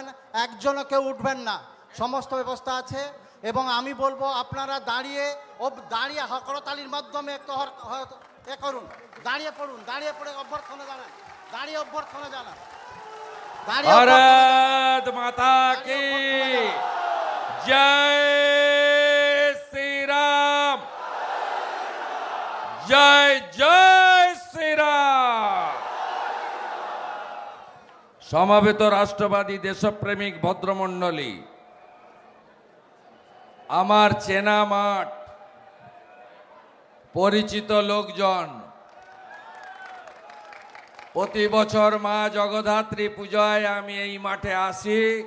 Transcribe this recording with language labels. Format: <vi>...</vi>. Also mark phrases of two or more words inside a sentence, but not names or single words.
<bn>একজনও কেউ উঠবেন না, সমস্ত ব্যবস্থা আছে। এবং আমি বলবো আপনারা দাঁড়িয়ে দাঁড়িয়ে করতালির মাধ্যমে একটু এ করুন, দাঁড়িয়ে পড়ুন, দাঁড়িয়ে পড়ে অভ্যর্থনা জানান, দাঁড়িয়ে অভ্যর্থনা জানান, দাঁড়িয়ে</bn> <hi>भारत माता की जय श्री राम, जय जय श्री राम।</hi> <bn>সমাবেত রাষ্ট্রবাদী দেশপ্রেমিক ভদ্রমণ্ডলী, আমার চেনা মাঠ, পরিচিত লোকজন, প্রতি বছর মা জগদ্ধাত্রী পূজায় আমি এই মাঠে আসি।</bn>